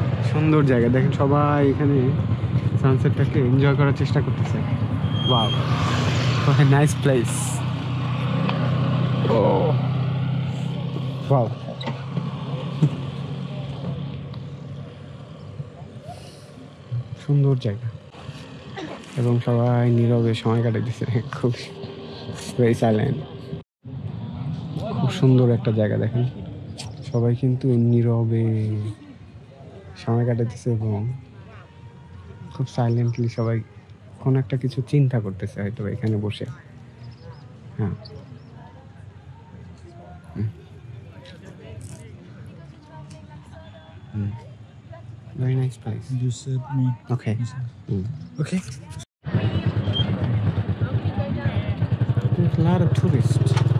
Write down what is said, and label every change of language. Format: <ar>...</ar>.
<bn>সুন্দর জায়গা দেখেন, সবাই এখানে সানসেটটাকে এনজয় করার চেষ্টা করতেছে।</bn> <en>Wow, what a nice place. Oh wow.</en> <bn>সুন্দর জায়গা এবং সবাই নীরবে সময় কাটাইতেছে, খুব</bn> <en>Very silent.</en> <bn>খুব সুন্দর একটা জায়গা দেখেন, সবাই কিন্তু নীরবে সময় কাটাইতেছে এবং খুব সাইলেন্টলি সবাই কোনো একটা কিছু চিন্তা করতেছে হয়তো এখানে বসে।</bn> <en>হ্যাঁ, very nice place. You said me. Okay. Okay. There's a lot of tourists.</en>